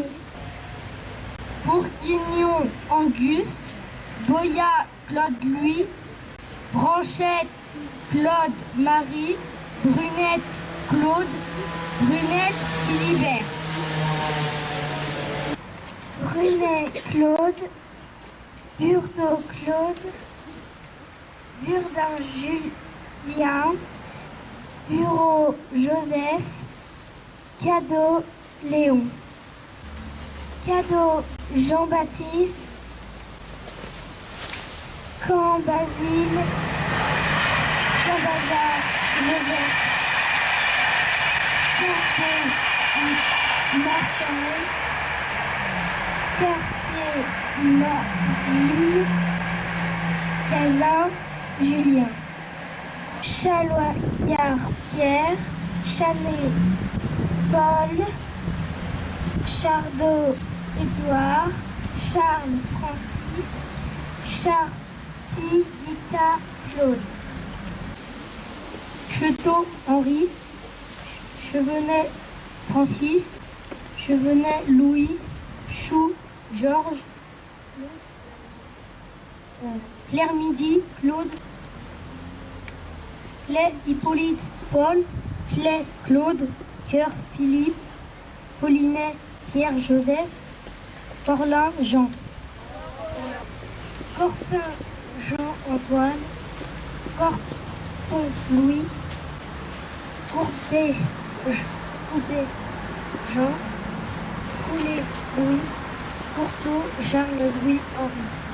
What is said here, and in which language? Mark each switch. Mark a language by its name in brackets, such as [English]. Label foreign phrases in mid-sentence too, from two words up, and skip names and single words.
[French] Bourguignon, Auguste, Boya, Claude Louis, Branchette, Claude Marie, Brunette, Claude, Brunette, Philibert. Brunet, Claude, Burdeau, Claude, Burdin, Julien, Bureau, Joseph, Cadeau, Léon. Cadeau, Jean-Baptiste, Camp, Basile, Cambazard, Joseph, Carton, Marcel, Quartier, Mazille, Cazin, Julien. Chaloyard, Pierre, Chanet, Paul, Chardot, Édouard, Charles, Francis, Charpie, Guita, Claude. Cheteau, Henri, Chevenet, Francis, Chevenet, Louis, Chou, Georges, Claire-Midi, Claude, Clay, Hippolyte, Paul, Clay, Claude, Cœur, Philippe, Paulinet, Pierre, Joseph, Forlin, Jean. Corsin, Jean-Antoine, Corton, Louis, Courtet, Jean, Coulet, Louis, Courteau, Charles-Louis, Henri.